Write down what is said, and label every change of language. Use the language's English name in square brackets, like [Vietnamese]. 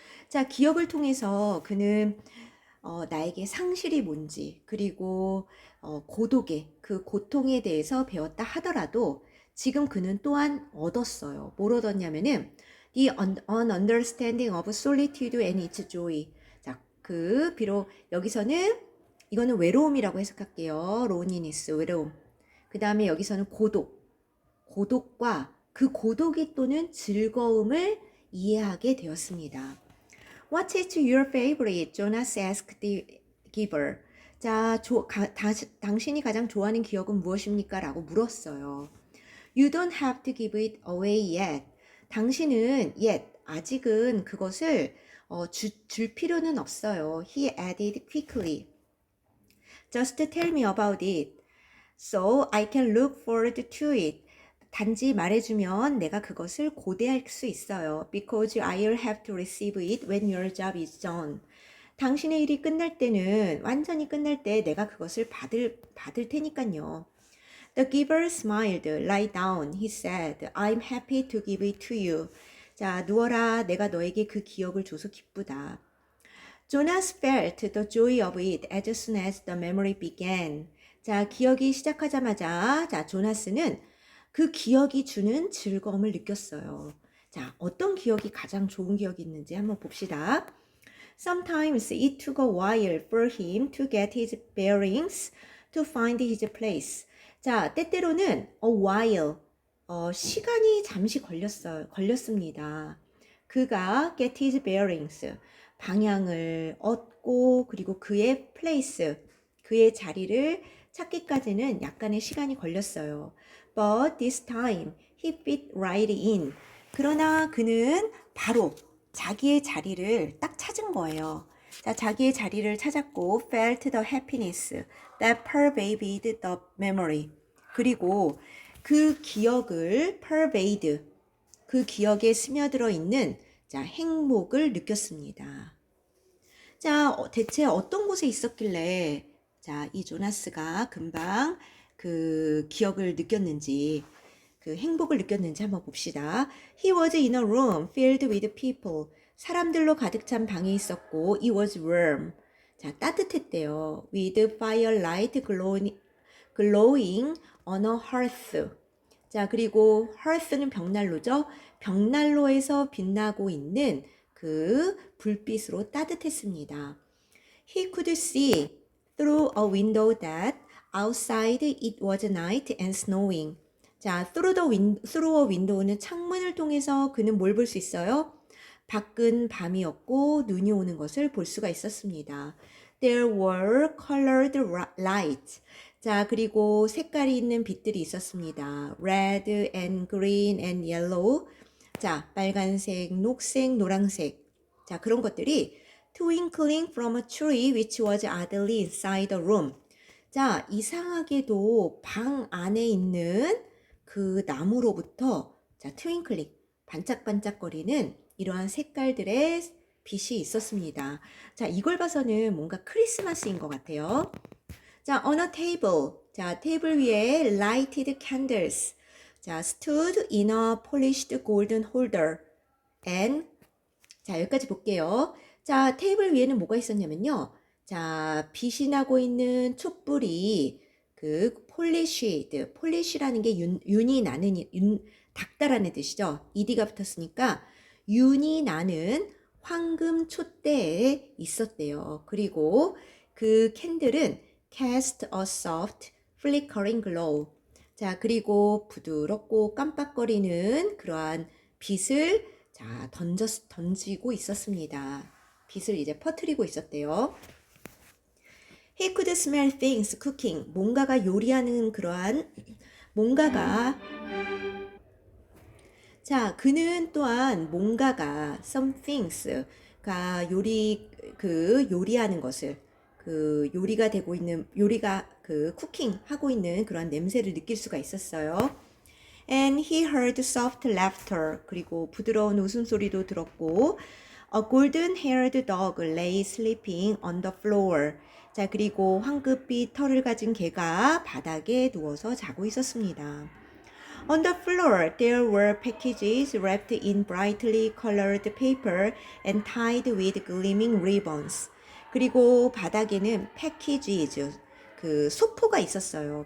[Korean] 자, 기억을 통해서 그는 나에게 상실이 뭔지 그리고 고독의 그 고통에 대해서 배웠다 하더라도 지금 그는 또한 얻었어요. 뭘 얻었냐면은 [English] the understanding of solitude and its joy. [Korean] 자, 그 비록 여기서는 이거는 외로움이라고 해석할게요. loneliness, 외로움. 그 다음에 여기서는 고독과 그 고독이 또는 즐거움을 이해하게 되었습니다. [English] What is your favorite? Jonas asked giver. [Korean] 자, 당신이 가장 좋아하는 기억은 무엇입니까? 라고 물었어요. [English] You don't have to give it away yet. [Korean] 당신은 아직은 그것을 줄 필요는 없어요. [English] He added quickly. Just tell me about it. So I can look forward to it. [Korean] 단지 말해주면 내가 그것을 고대할 수 있어요. [English] Because I'll have to receive it when your job is done. [Korean] 당신의 일이 끝날 때는 완전히 끝날 때 내가 그것을 받을 테니까요. [English] The giver smiled. Lie down, he said. I'm happy to give it to you. [Korean] 자, 누워라. 내가 너에게 그 기억을 줘서 기쁘다. [English] Jonas felt the joy of it as soon as the memory began. [Korean] 자, 기억이 시작하자마자, 자, 조나스는 그 기억이 주는 즐거움을 느꼈어요. 자, 어떤 기억이 가장 좋은 기억이 있는지 한번 봅시다. [English] Sometimes it took a while for him to get his bearings, to find his place. [Korean] 자, 때때로는 a while, 시간이 잠시 걸렸습니다. 그가 [English] get his bearings, [Korean] 방향을 얻고 그리고 그의 place, 그의 자리를 찾기까지는 약간의 시간이 걸렸어요. [English] But this time he fit right in. [Korean] 그러나 그는 바로 자기의 자리를 딱 찾은 거예요. 자, 자기의 자리를 찾았고 [English] felt the happiness that pervaded the memory. [Korean] 그리고 그 기억을 pervade, 그 기억에 스며들어 있는 자, 행복을 느꼈습니다. 자, 대체 어떤 곳에 있었길래 자, 이 조나스가 금방 그 기억을 느꼈는지, 그 행복을 느꼈는지 한번 봅시다. [English] He was in a room filled with people. [Korean] 사람들로 가득 찬 방에 있었고, [English] it was warm. [Korean] 자, 따뜻했대요. [English] With firelight glowing on a hearth. [Korean] 자, 그리고 hearth는 벽난로죠. 벽난로에서 빛나고 있는 그 불빛으로 따뜻했습니다. [English] He could see through a window that outside it was night and snowing. [Korean] 자, [English] through a window [Korean] 는 창문을 통해서 그는 뭘 볼 수 있어요? 밖은 밤이었고 눈이 오는 것을 볼 수가 있었습니다. [English] There were colored lights. [Korean] 자, 그리고 색깔이 있는 빛들이 있었습니다. [English] Red and green and yellow. [Korean] 자, 빨간색, 녹색, 노란색. 자, 그런 것들이 [English] twinkling from a tree which was oddly inside the room. [Korean] 자, 이상하게도 방 안에 있는 그 나무로부터 자, twinkling, 반짝반짝거리는 이러한 색깔들의 빛이 있었습니다. 자, 이걸 봐서는 뭔가 크리스마스인 것 같아요. 자, [English] on a table. [Korean] 자, 테이블 위에 [English] lighted candles. 자, stood in a polished golden holder. [Korean] And 자, 여기까지 볼게요. 자, 테이블 위에는 뭐가 있었냐면요. 자, 빛이 나고 있는 촛불이 그 폴리시라는 게 윤이 나는 닦다라는 뜻이죠. ed가 붙었으니까 윤이 나는 황금 촛대에 있었대요. 그리고 그 캔들은 [English] cast a soft flickering glow. [Korean] 자, 그리고 부드럽고 깜빡거리는 그러한 빛을 자, 던지고 있었습니다. 빛을 이제 퍼뜨리고 있었대요. [English] He could smell things cooking. [Korean] 뭔가가 요리하는 그러한 뭔가가 자, 그는 또한 뭔가가 some things가 요리하는 것을 그 요리가 되고 있는 요리가 그 쿠킹 하고 있는 그런 냄새를 느낄 수가 있었어요. [English] And he heard soft laughter. [Korean] 그리고 부드러운 웃음소리도 들었고 [English] A golden-haired dog lay sleeping on the floor. [Korean] 자, 그리고 황급빛 털을 가진 개가 바닥에 누워서 자고 있었습니다. [English] On the floor, there were packages wrapped in brightly colored paper and tied with gleaming ribbons. [Korean] 그리고 바닥에는 packages, 그 소포가 있었어요.